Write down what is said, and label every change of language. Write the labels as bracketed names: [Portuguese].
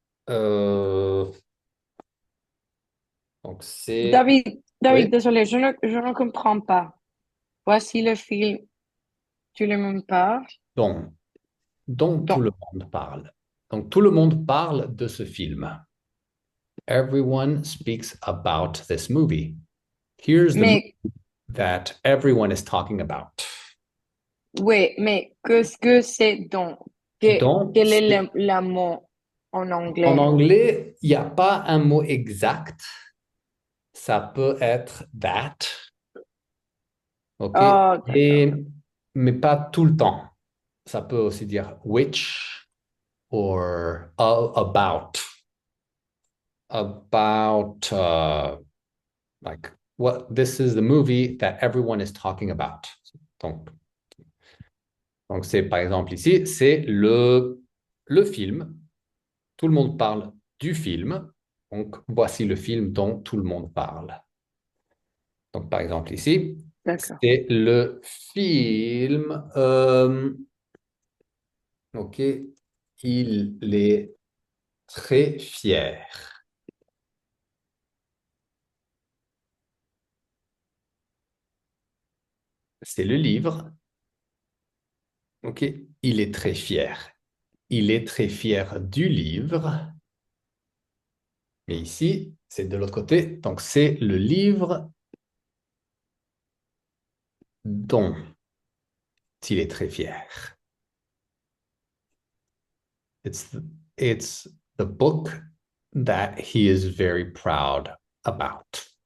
[French] Euh, donc c'est... David, Oui, désolé, je ne comprends pas. Voici le film, tu le même pas. dont tout Donc, le monde parle. Donc tout le monde parle de ce film. [English] Everyone speaks about this movie. Here's the movie [French] mais, [English] that everyone is talking about. [French] oui, mais qu'est-ce que c'est donc? Donc, Quel est le mot en anglais? anglais, il n'y a pas un mot exact. Ça peut être that. OK? Oh, d'accord. Mais pas tout le temps. Ça peut aussi dire which or about. [English] About, like, what this is the movie that everyone is talking about. [French] Donc, c'est par exemple ici, c'est le film. Tout le monde parle du film. Donc, voici le film dont tout le monde parle. Donc, par exemple ici, D'accord. c'est le film. OK, il est très fier. C'est le livre. OK, il est très fier. Il est très fier du livre. Mais ici, c'est de l'autre côté. Donc, c'est le livre dont il est très fier. [English] It's the book that he is very proud about.